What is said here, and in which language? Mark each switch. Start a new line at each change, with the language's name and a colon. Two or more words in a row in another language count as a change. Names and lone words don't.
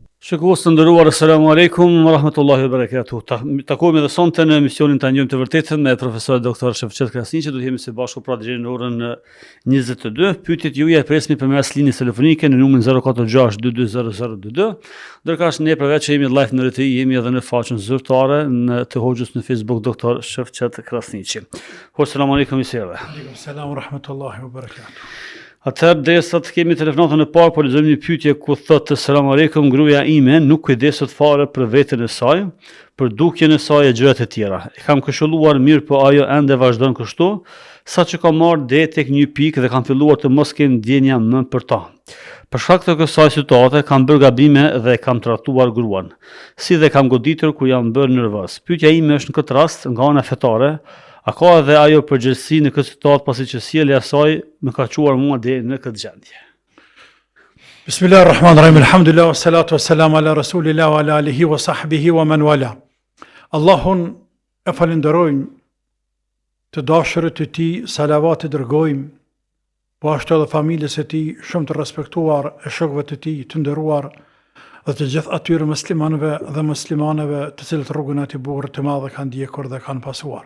Albanian: Shikues të nderuar,
Arabic: السلام عليكم ورحمة الله وبركاته.
Albanian: Takohemi edhe sonte në emisionin Ta njohim të vërtetën me profesor doktor Shefqet Krasniqi. Do të jemi së bashku pra deri në orën 22. Pyetjet juaja presmi përmes linjës telefonike në numrin 046220022. Ndërkësh ne përveç që jemi live në RTI, jemi edhe në faqen zyrtare të Hoxhës në Facebook doktor Shefqet Krasniqi.
Arabic: السلام عليكم iseve. وعليكم السلام ورحمة الله وبركاته.
Albanian: Atëherë derisa të kemi telefonatën e parë, po lexojmë një pyetje ku thotë
Arabic: سلام عليكم,
Albanian: gruaja ime nuk kujdeset fare për veten e saj, për dukjen e saj e gjërat e tjera. E kam këshilluar mirë, po ajo ende vazhdon kështu, saqë kam marrë deri tek një pikë dhe kam filluar të mos kem ndjenja më për ta. Për shkak të kësaj situate kam bërë gabime dhe kam tradhtuar gruan, si dhe kam goditur kur jam bërë nervoz. Pyetja ime është në këtë rast nga ana fetare. A ka edhe ajo përgjegjësi në këtë situatë pasi që sjellja e saj më ka çuar mua deri në këtë gjendje?
Arabic: بسم الله الرحمن الرحيم. الحمد لله والصلاة والسلام على رسول الله وعلى آله وصحبه ومن والاه.
Albanian: Allahun e falenderojmë, të dashurit e tij salavat e dërgojmë, po ashtu edhe familjes së tij shumë të respektuar, e shokëve të tij të nderuar dhe të gjithë atyre muslimanëve dhe muslimaneve të cilët rrugën e tij burrë të madhe kanë ndjekur dhe kanë pasuar.